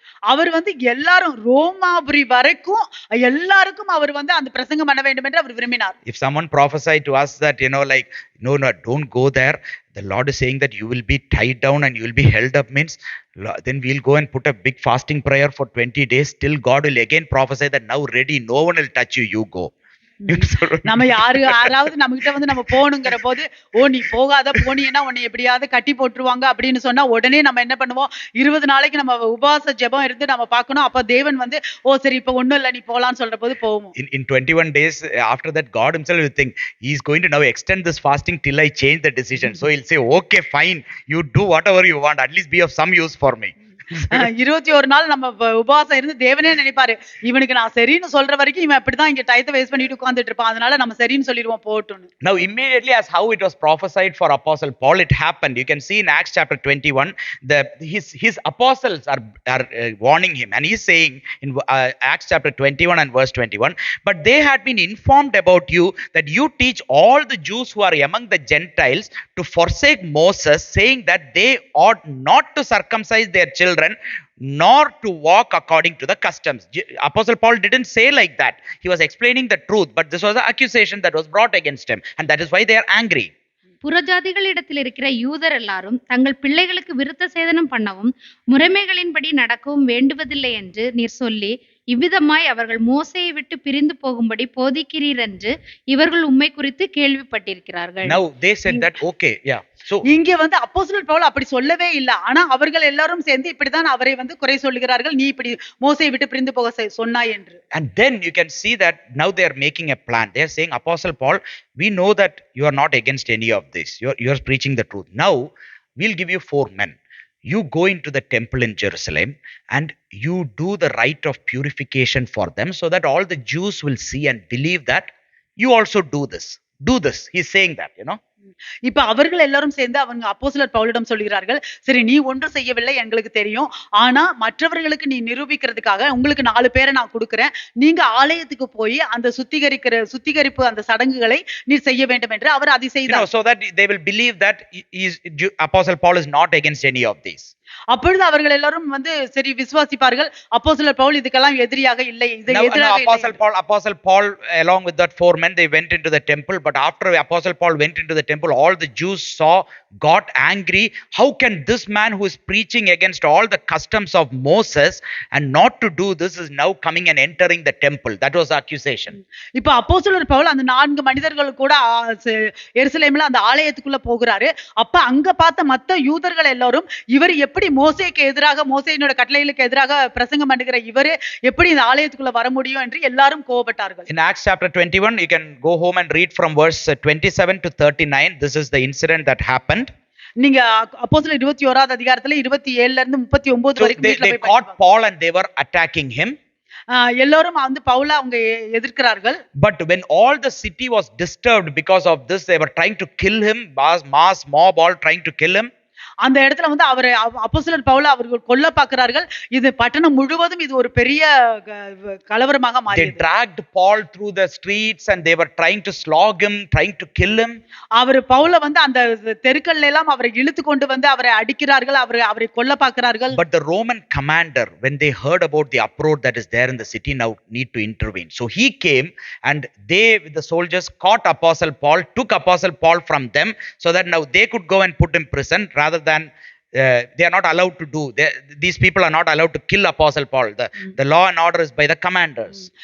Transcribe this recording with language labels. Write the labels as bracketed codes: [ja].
[ta] அவர் வந்து எல்லாரும் ரோமாபுரி வரைக்கும் எல்லாருக்கும் அவர் வந்து அந்த பிரசங்கம் பண்ண வேண்டும் என்று அவர் விரும்பினார். [en] If someone prophesied to us that like no don't go there, the Lord is saying that you will be tied down and you will be held up, means then we'll go and put a big fasting prayer for 20 days till God will again prophesy that now ready, no one will touch you, you go. [ta] நம்ம யாராவது நம்ம கிட்ட வந்து நம்ம போகணுங்கிற போது நீ போகாத, போனீங்கன்னா உன்னை எப்படியாவது கட்டி போட்டுருவாங்க அப்படின்னு சொன்னா உடனே நம்ம என்ன பண்ணுவோம், 20 நாளைக்கு நம்ம உபவாச ஜெபம் இருந்து நம்ம பார்க்கணும். அப்ப தேவன் வந்து சரி இப்ப ஒண்ணும் இல்ல நீ போலான்னு சொல்ற போது போவோம். [en] In 21 days after that, God himself will think he is going to now extend this fasting till I change the decision. So he'll say okay fine, you do whatever you want, at least be of some use for me. [ta] 21 நாள் நம்ம உபவாசம் இருந்து தேவனே நினைப்பாரு இவனுக்கு நான் சரின்னு சொல்ற வரைக்கும் இவன் அப்படிதான் இங்க டயத்தை வேஸ்ட் பண்ணிட்டு உட்கார்ந்துட்டு இருப்பான், அதனால நம்ம சரின்னு சொல்லிடுவோம் போட்டுன்னு. [en] Now immediately as how it was prophesied for Apostle Paul, it happened. You can see in Acts chapter 21 his apostles are warning him, and he's saying in Acts chapter 21 and verse 21, but they had been informed about you that you teach all the Jews who are among the Gentiles to forsake Moses, saying that they ought not to circumcise their children nor to walk according to the customs. Apostle Paul didn't say like that. He was explaining the truth, but this was an accusation that was brought against him, and that is why they are angry. [ta] புறஜாதிகளிடத்தில் இருக்கிற யூதர் எல்லாரும் தங்கள் பிள்ளைகளுக்கு விருத்த சேதனம் பண்ணவும் முறைமைகளின்படி நடக்கவும் வேண்டுவதில்லை என்று நீர் சொல்லி இவ்விதமாய் அவர்கள் மோசேயை விட்டு பிரிந்து போகும்படி போதிக்கிறீர் என்று இவர்கள் உம்மை குறித்து கேள்விப்பட்டிருக்கிறார்கள். [en] Now they said that okay, yeah. So [ta] இங்க வந்து அப்போஸ்தலர் பவுல் அப்படி சொல்லவே இல்ல, ஆனா அவர்கள் எல்லாரும் சேர்ந்து இப்படிதான் அவரை வந்து குறை சொல்லுகிறார்கள், நீ இப்படி மோசேயை விட்டு பிரிந்து போக சொன்னாய் என்று. [en] And then you can see that now they are making a plan. They are saying, Apostle Paul, we know that you are not against any of this. You are preaching the truth. Now we'll give you 4 men. You go into the temple in Jerusalem and you do the rite of purification for them, so that all the Jews will see and believe that you also do this. Do this. He's saying that, [ta] இப்ப அவர்கள் எல்லாரும் சேர்ந்து அவங்க அப்போஸ்தலர் பவுலிடம் சொல்கிறார்கள், சரி நீ ஒன்றும் செய்யவில்லை எங்களுக்கு தெரியும், ஆனா மற்றவர்களுக்கு நீ நிரூபிக்கிறதுக்காக உங்களுக்கு 4 பேரை நான் கொடுக்கிறேன், நீங்க ஆலயத்துக்கு போய் அந்த சுத்திகரிப்பு அந்த சடங்குகளை நீ செய்ய வேண்டும் என்று அவர் அதை செய்தார். [en] So that they will believe that Apostle Paul is not against any of these. [ta] அப்பொழுது அவர்கள் எல்லாரும் வந்து சரி விசுவாசிப்பார்கள், அப்போஸ்தலர் பவுல் இதுக்கெல்லாம் எதிரியாக இல்லை, இது எதிராக இல்லை. [en] Apostle Paul along with that 4 men, they went into the temple, but after Apostle Paul went into the temple, all the Jews got angry. How can this man who is preaching against all the customs of Moses and not to do this is now coming and entering the temple? That was the accusation. [ta] இப்ப அப்போஸ்தலர் பவுல் அந்த 4 மனிதர்கள் கூட எருசலேம்ல அந்த ஆலயத்துக்குள்ள போகிறாரு. அப்ப அங்க பார்த்த மத்த யூதர்கள் எல்லாரும் இவர் எப்படி மோசேக்கு எதிராக மோசேயினோட கட்டளைகளுக்கு எதிராக பிரசங்கம் பண்ணுகிற இவரே எப்படி இந்த ஆலயத்துக்குள்ள வர முடியும் என்று எல்லாரும் கோபப்பட்டார்கள். [en] In Acts chapter 21, you can go home and read from verse 27 to 39. This is the incident that happened. [ta] நீங்க அப்போஸ்தலர் 21வது அதிகாரத்துல 27ல இருந்து 39 வரைக்கும் [en] they caught Paul and they were attacking him. [ta] எல்லாரும் வந்து பவுலை அவங்க எதிர்க்கிறார்கள். [en] But when all the city was disturbed because of this, they were trying to kill him. Mass mob all trying to kill him. [ta] அந்த இடத்துல வந்து அவரை அப்போஸ்தலர் பவுலை அவர்கள் கொல்ல பார்க்கிறார்கள். இது பட்டணம் முழுவதும் இது ஒரு பெரிய கலவரமாக [en] They [ta] மாறியது. [en] dragged Paul through the streets and they were trying to slog him, trying to kill him. [ta] அவர் பவுலை வந்து அந்த தெருக்கள்ல எல்லாம் அவரை இழுத்து கொண்டு வந்து அவரை அடிக்கிறார்கள், அவரை கொல்ல பார்க்கிறார்கள். [en] But the Roman commander, when they heard about the uproar that is there in the city, now need to intervene. So he came and they, with the soldiers, caught Apostle Paul, took Apostle Paul from them, so that now they could go and put him in prison rather than they are not allowed to do. These people are not allowed to kill Apostle Paul. The law and order is by the commanders.